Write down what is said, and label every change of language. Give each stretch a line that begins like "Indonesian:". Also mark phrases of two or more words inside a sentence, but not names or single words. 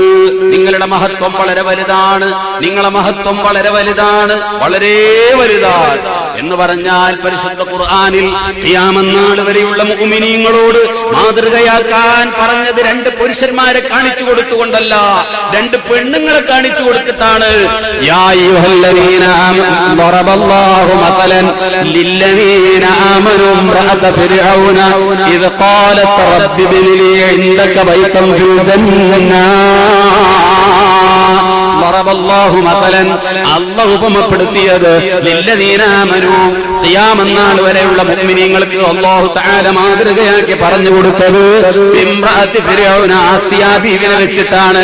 Malayalam: നിങ്ങളുടെ മഹത്വം വളരെ വലുതാണ്, നിങ്ങളെ മഹത്വം വളരെ വലുതാണ്, വളരെ വലുതാണ് എന്ന് പറഞ്ഞാൽ പരിശുദ്ധ ഖുർആനിൽ ഖിയാമത്ത് നാൾ വരെയുള്ള മുഅ്മിനീങ്ങളോട് മാതൃകയാക്കാൻ പറഞ്ഞത് 2 പുരുഷന്മാരെ കാണിച്ചു കൊടുത്തുകൊണ്ടല്ല, 2 പെണ്ണുങ്ങളെ കാണിച്ചു കൊടുത്തിട്ടാണ്.
Arabic: يا أيها الذين آمنوا ضرب الله مثلا للذين آمنوا امرأة فرعون إذ قالت رب ابن لي عندك بيتا في الجنة.
Malayalam: അല്ലാഹു ഉപമപ്പെടുത്തിയത്
Arabic: للذين آمنوا,
Malayalam: ഖിയാമത്ത് നാൾ വരെയുള്ള മുഅ്മിനീങ്ങൾക്ക് അല്ലാഹു തആല മാതൃകയാക്കി പറഞ്ഞു കൊടുത്തത്
Arabic: امرأة فرعون,
Malayalam: ആസിയ ബീവിനെ വെച്ചിട്ടാണ്.